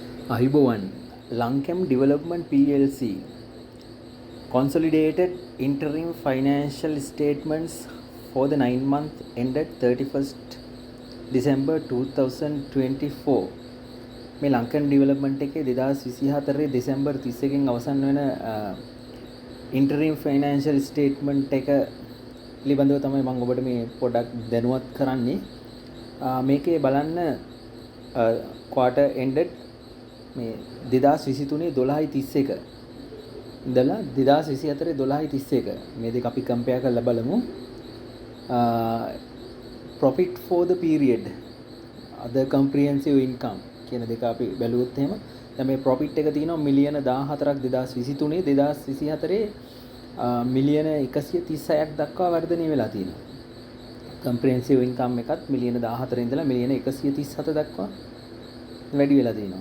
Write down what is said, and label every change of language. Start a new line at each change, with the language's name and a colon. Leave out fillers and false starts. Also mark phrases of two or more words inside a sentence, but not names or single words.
Sinhala: අහිබෝවන් ලංකම් ඩිවලොප්මන්ට් PLC
English: consolidated interim financial statements for the 9 month ended 31st December 2024
Sinhala: මේ ලංකම් ඩිවලොප්මන්ට් එකේ 2024 දෙසැම්බර් 30 කින් අවසන් වෙන
English: interim financial statement
Sinhala: එක පිළිබඳව තමයි මම ඔබට මේ පොඩක් දැනුවත් කරන්නේ. මේකේ බලන්න
English: quarter ended
Sinhala: මේ 2023 12:31 ඉඳලා 2024 12:31 මේ දෙක අපි කම්පෙයාර් කරලා බලමු.
English: profit for the period other comprehensive income
Sinhala: කියන දෙක අපි බැලුවොත් එහෙම දැන් මේ profit එක තියෙනවා මිලියන 14ක් 2023 2024 මිලියන 136ක් දක්වා වර්ධනය වෙලා තියෙනවා.
English: comprehensive income
Sinhala: එකත් මිලියන 14 ඉඳලා මිලියන 137 දක්වා වැඩි වෙලා තියෙනවා.